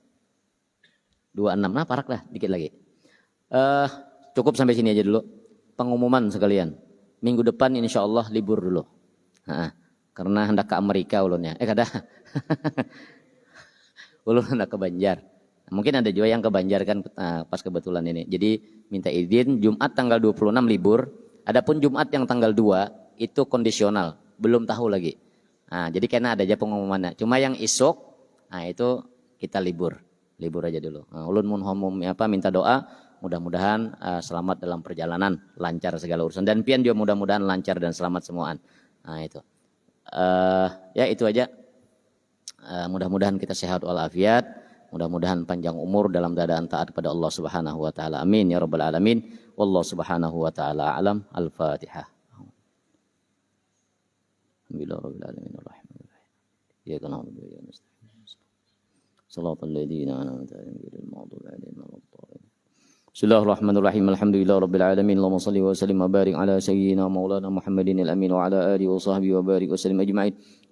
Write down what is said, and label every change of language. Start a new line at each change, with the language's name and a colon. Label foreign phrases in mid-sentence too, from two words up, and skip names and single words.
Indonesian: 26,
Banjar: nah parak lah dikit lagi. Cukup sampai sini aja dulu.
Indonesian: Pengumuman sekalian.
Banjar: Minggu depan insya Allah libur dulu. Karena hendak ke Amerika ulunnya. Kada. Ulun hendak ke Banjar.
Indonesian: Mungkin ada juga yang ke Banjar kan pas kebetulan ini. Jadi minta izin Jumat tanggal 26 libur. Adapun Jumat yang tanggal 2 itu kondisional. Belum tahu lagi.
Banjar: Nah, jadi karena ada aja pengumumannya. Cuma yang isuk, nah itu kita libur. Libur aja dulu. Nah, ulun minta doa.
Indonesian: Mudah-mudahan selamat dalam perjalanan. Lancar segala urusan.
Banjar: Dan pian juga mudah-mudahan lancar dan selamat semuaan.
Indonesian: Nah itu. Ya itu aja. Mudah-mudahan kita sehat walafiat, mudah-mudahan panjang umur dalam keadaan taat kepada Allah
Arabic: سبحانه وتعالى. آمين يا رب العالمين. والله سبحانه وتعالى أعلم. Al-Fatihah. الحمد لله رب العالمين الرحمن الرحيم. إياك نعبد وإياك نستعين صراط الذين أنعمت عليهم غير المغضوب عليهم ولا الضالين. بسم الله الرحمن الرحيم الحمد لله رب العالمين اللهم صل وسلم وبارك على سيدنا مولانا محمد الأمين وعلى آله وصحبه وبارك وسلم أجمعين.